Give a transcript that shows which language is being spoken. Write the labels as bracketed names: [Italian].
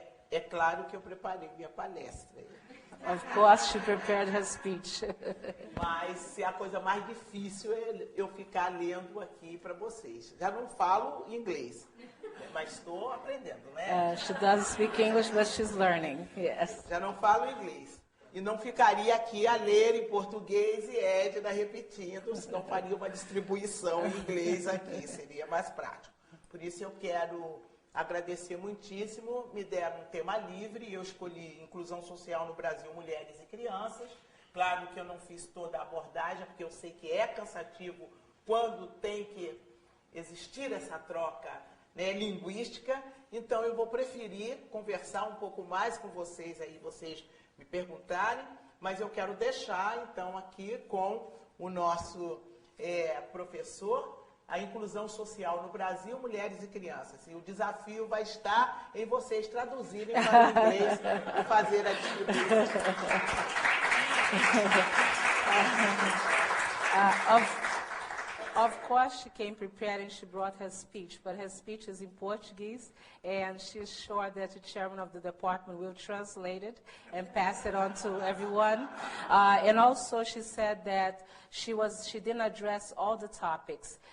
[Portuguese] É claro que eu preparei minha palestra. [English] Of course, she prepared her speech. [Portuguese] Mas a coisa mais difícil é eu ficar lendo aqui para vocês. Já não falo inglês, mas estou aprendendo, né? [English] She doesn't speak English, but she's learning, yes. [Portuguese] Já não falo inglês. E não ficaria aqui a ler em português e Edna repetindo, senão faria uma distribuição em inglês aqui, seria mais prático. Por isso eu quero agradecer muitíssimo, me deram um tema livre, eu escolhi Inclusão Social no Brasil, Mulheres e Crianças. Claro que eu não fiz toda a abordagem, porque eu sei que é cansativo quando tem que existir essa troca, né, linguística, então eu vou preferir conversar um pouco mais com vocês aí, vocês me perguntarem, mas eu quero deixar, então, aqui com o nosso professor, a inclusão social no Brasil, mulheres e crianças. E o desafio vai estar em vocês traduzirem para o inglês e fazer a distribuição. [English] Of course, she came prepared and she brought her speech, but her speech is in Portuguese, and she's sure that the chairman of the department will translate it and pass it on to everyone. And also, she said that she didn't address all the topics.